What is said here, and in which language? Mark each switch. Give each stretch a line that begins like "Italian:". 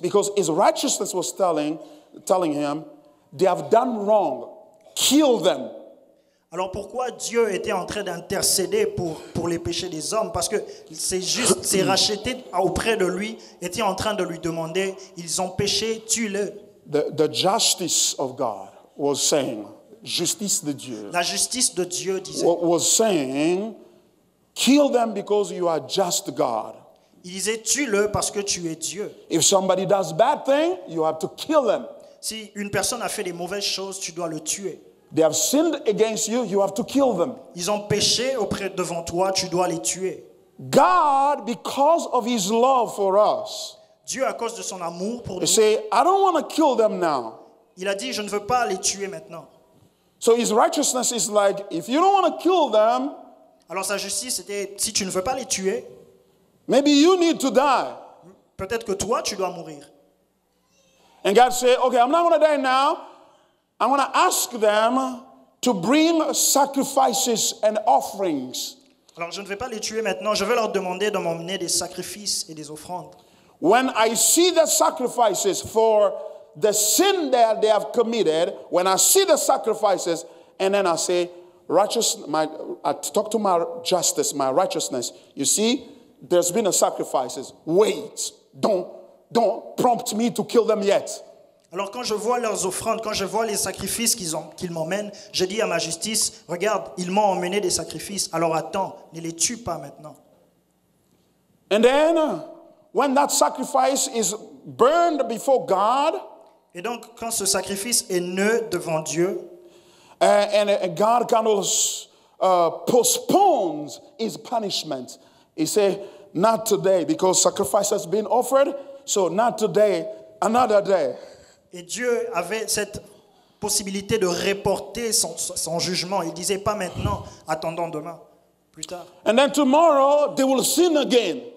English: Because His righteousness was telling Him, they have done wrong. Kill them.
French: Alors pourquoi Dieu était en train d'intercéder pour les péchés des hommes? Parce que ses rachetés auprès de lui étaient en train de lui demander, ils ont péché, tue-le.
English: The justice of God was saying,
French: justice de Dieu, La justice de Dieu disait,
English: was saying, kill them because you are just God.
French: il disait, tue-le parce que tu es Dieu.
English: If somebody does bad thing, you have to kill them.
French: Si une personne a fait des mauvaises choses, tu dois le tuer.
English: They have sinned against you, you have to kill them.
French: Ils ont péché devant toi, tu dois les tuer.
English: God, because of His love for us,
French: Dieu, à cause de son amour pour
English: He
French: nous,
English: say, I don't want to kill them now.
French: il a dit, je ne veux pas les tuer maintenant.
English: So His righteousness is like, if you don't want to kill them,
French: Alors sa justice était, si tu ne veux pas les tuer,
English: maybe you need to die.
French: peut-être que toi, tu dois mourir.
English: And God said, okay, I'm not going to die now. I'm going to ask them to bring sacrifices and offerings.
French: Alors je ne vais pas les tuer maintenant, je vais leur demander de m'emmener des sacrifices et des offrandes.
English: When I see the sacrifices for the sin that they have committed, when I see the sacrifices, and then I say, I talk to my justice, my righteousness. You see, there's been a sacrifices. Wait, don't prompt me to kill them yet.
French: Alors quand je vois leurs offrandes, quand je vois les sacrifices qu'ils m'emmènent, je dis à ma justice, regarde, ils m'ont emmené des sacrifices, alors attends, ne les tue pas maintenant.
English: And then, when that sacrifice is burned before God,
French: Et donc quand ce sacrifice est neutre devant Dieu,
English: and God kind of postpones His punishment, He say, not today, because sacrifice has been offered, so not today, another day.
French: et Dieu avait cette possibilité de reporter son jugement. Il disait pas maintenant, attendons demain, plus tard.
English: And then tomorrow, they will sin again.